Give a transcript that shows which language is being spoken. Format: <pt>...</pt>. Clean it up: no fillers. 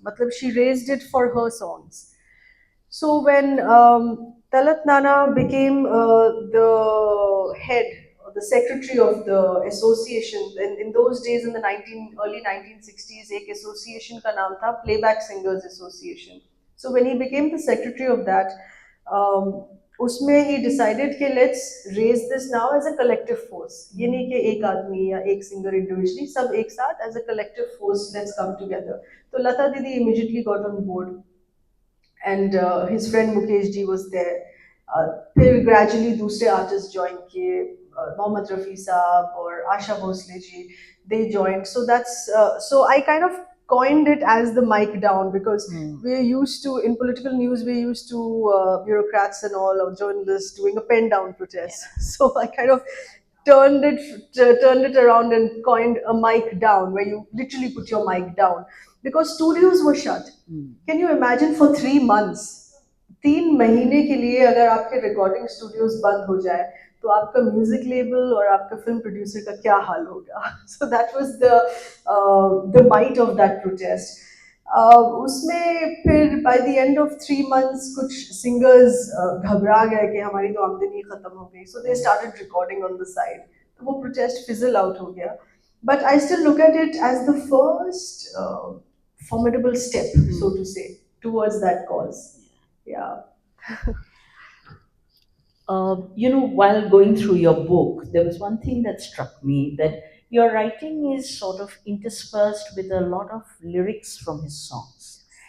<en>Matlab, she raised it for her songs. So when Talat Nana became the head or the secretary of the association, in those days in the early 1960s,</en> <hi>एक association का नाम था</hi> <en>Playback Singers Association. So when he became the secretary of that, उसमें he decided कि let's raise this now as a collective force.</en> <hi>ये नहीं कि एक आदमी या एक singer individually, सब एक साथ</hi> <en>as a collective force, let's come together. तो Lata didi immediately got on board, and his friend Mukesh ji was there.</en> <hi>फिर gradually दूसरे artists join किए, मोहम्मद रफ़ी साहब और Asha Bhosle ji,</hi> <en>they joined. So so I kind of coined it as the mic down because we're used to, in political news, we're used to bureaucrats and all, or journalists doing a pen down protest. So I kind of turned it around and coined a mic down, where you literally put your mic down because studios were shut. Can you imagine for 3 months,</en> <hi>3 महीने के लिए अगर आपके recording studios बंद हो जाए तो आपका म्यूजिक लेबल और आपका फिल्म प्रोड्यूसर का क्या हाल होगा.</hi> <en>So that was the might of that protest. उसमें फिर by the end of 3 months</en> <hi>कुछ सिंगर्स घबरा गए कि हमारी तो आमदनी खत्म हो गई,</hi> <en>So they started recording on the side.</en> <hi>तो वो प्रोटेस्ट फिजल आउट हो गया.</hi> <en>But I still look at it as the first formidable step, so to say, towards that cause. Yeah. While going through your book, there was one thing that struck me, that your writing is sort of interspersed with a lot of lyrics from his songs.</en>